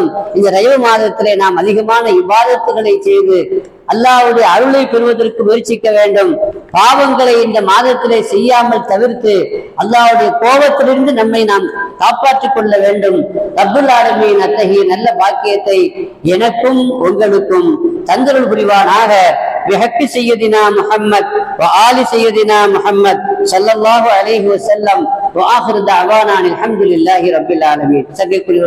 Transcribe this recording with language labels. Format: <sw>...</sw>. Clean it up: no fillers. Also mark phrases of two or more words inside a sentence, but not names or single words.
<ta>இந்த ரஜப மாதத்திலே நாம் அதிகமான இபாதத்துகளை செய்து அல்லாஹ்வுடைய அருளை பெறுவதற்கு முயற்சிக்க வேண்டும். பாவங்களை இந்த மாதத்திலே செய்யாமல் தவிர்த்து அல்லாஹ்வுடைய கோபத்திலிருந்து நம்மை நாம் காப்பாற்றிக் கொள்ள வேண்டும்.</ta> <ar>رب العالمين</ar> <ta>அத்தகைய நல்ல பாக்கியத்தை எனக்கும் உங்களுக்கும் தந்தருள் புரிவானாக.</ta> <ar>بحق سيدنا محمد وآل سيدنا محمد صلى الله عليه وسلم وآخر دعوانا الحمد لله رب العالمين.</ar>